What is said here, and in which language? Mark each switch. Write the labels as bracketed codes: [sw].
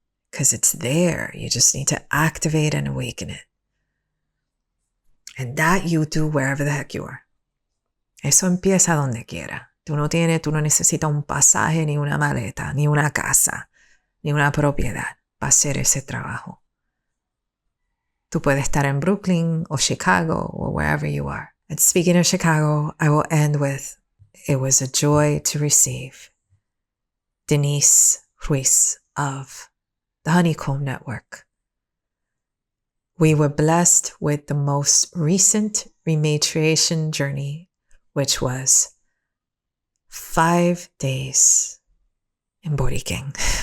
[en] Because it's there. You just need to activate and awaken it. And that you do wherever the heck you are. [es] Eso empieza donde quiera. Tú no necesitas un pasaje, ni una maleta, ni una casa, ni una propiedad para hacer ese trabajo. Tú puedes estar en [en] Brooklyn or Chicago or wherever you are. And speaking of Chicago, I will end with, it was a joy to receive Denise Ruiz of the Honeycomb Network. We were blessed with the most recent rematriation journey, which was 5 days in Borikén.